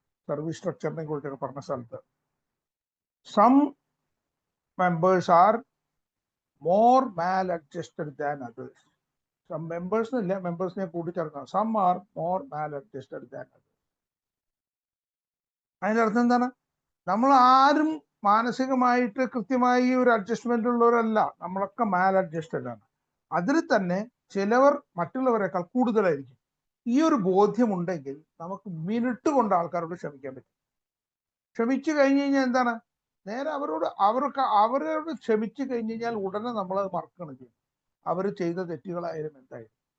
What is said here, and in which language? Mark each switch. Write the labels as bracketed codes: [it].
[ml] Service സ്ട്രക്ചറിനെ കുറിച്ചൊക്കെ പറഞ്ഞ സ്ഥലത്ത് [en] Some members are more maladjusted than others. [ml] Some മെമ്പേഴ്സിനെ കൂട്ടിച്ചേർക്കണം. [en] Some are more maladjusted than others. [ml] അതിന്റെ അർത്ഥം എന്താണ്? നമ്മൾ ആരും മാനസികമായിട്ട് കൃത്യമായി ഒരു അഡ്ജസ്റ്റ്മെന്റ് ഉള്ളവരല്ല, നമ്മളൊക്കെ മാൽ അഡ്ജസ്റ്റഡ് ആണ്. അതിൽ തന്നെ ചിലവർ മറ്റുള്ളവരെക്കാൾ കൂടുതലായിരിക്കും. ഈ ഒരു ബോധ്യമുണ്ടെങ്കിൽ നമുക്ക് മിനിറ്റ് കൊണ്ട് ആൾക്കാരോട് ക്ഷമിക്കാൻ പറ്റും. ക്ഷമിച്ചു കഴിഞ്ഞു കഴിഞ്ഞാൽ എന്താണ്, നേരെ അവരോട് ക്ഷമിച്ചു കഴിഞ്ഞു കഴിഞ്ഞാൽ ഉടനെ നമ്മളത് മറക്കണം ചെയ്യും, അവർ ചെയ്ത തെറ്റുകളായാലും എന്തായാലും.